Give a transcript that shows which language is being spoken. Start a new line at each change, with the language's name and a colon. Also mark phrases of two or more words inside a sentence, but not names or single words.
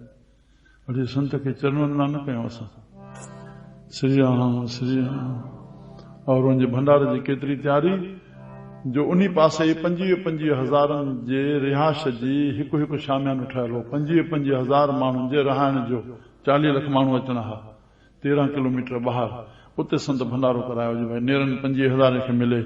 Sindhi: अरे संत खे चरण वंदना न कयूं असां। श्री राम श्री राम। और उनजे भंडारे जी केतिरी तैयारी जो उन पासे 25,000 जे रिहाइश जी हिकु शामियानो ठहियल हो। 25,000 माण्हुनि जे रहाइण जो 40 लख माण्हू अचणा हा 13 किलोमीटर ॿाहिरि। उते संत भंडारो करायो जी भाई नेरनि 25,000 खे मिले।